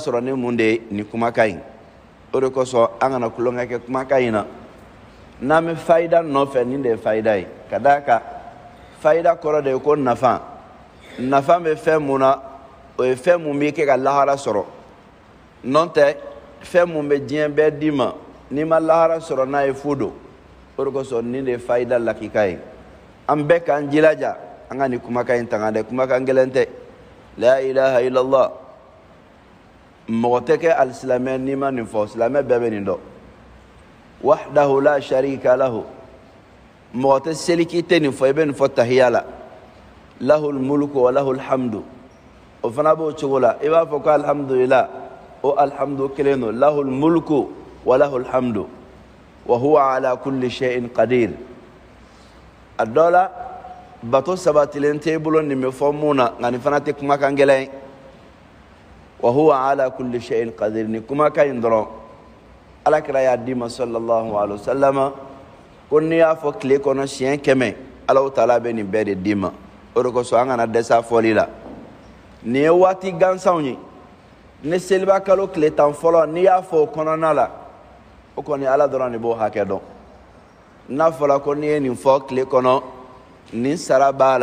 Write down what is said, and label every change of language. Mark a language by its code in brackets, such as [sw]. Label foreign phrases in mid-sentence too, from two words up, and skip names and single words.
[bm] sɔrɔ ni mun de ye nin kumakan in o de kosɔn an kana tulonkɛ kɛ kumakan in na n'an bɛ fayida nɔfɛ nin de ye fayida ye ka d'a kan fayida kɔrɔ de ye ko nafa nafa bɛ fɛn mun na o ye fɛn mun b'i kɛ ka lahara sɔrɔ n'o tɛ fɛn mun bɛ diɲɛ bɛɛ d'i ma n'i ma lahara sɔrɔ n'a ye fu don o de kosɔn nin de ye fayida lakika ye an bɛɛ k'an jilaja an ka nin kumakan in tanga dɛ kumakan gɛlɛn tɛ [ar] لا إله إلا الله [bm] mɔgɔ tɛ kɛ alisilamɛ n'i ma nin fɔ silamɛ bɛɛ bɛ nin dɔn [ar] وحده لا شريك له [bm] mɔgɔ tɛ seli k'i tɛ nin fɔ i bɛ nin fɔ tahiya la [ar] له الملك وله الحمد [bm] o fana b'o cogo la i b'a fɔ ko alhamdulillah o alhamdu kelen don [ar] له الملك وله الحمد وهو على كل شيء قدير [bm] a dɔ la bato sabatilen tɛ i bolo nin bɛ fɔ mun na nka nin fana tɛ kumakan gɛlɛn ye [ar] وهو على كل شيء قدير [bm] ni kumakan in dɔrɔn alakira y'a d'i ma [ar] صلى الله عليه وسلم [bm] ko n'i y'a fɔ tile kɔnɔ siɲɛ 100 [ar] الله تعالى [bm] bɛ nin bɛɛ de d'i ma o de kosɔn an kana dɛsɛ a fɔli la nin ye waati gansanw ye ni seliba kalo tile 10 fɔlɔ n'i y'a fɔ o kɔnɔna la o kɔni ala dɔrɔn de b'o hakɛ dɔn n'a fɔra ko n'i ye nin fɔ tile kɔnɔ nin sara b'a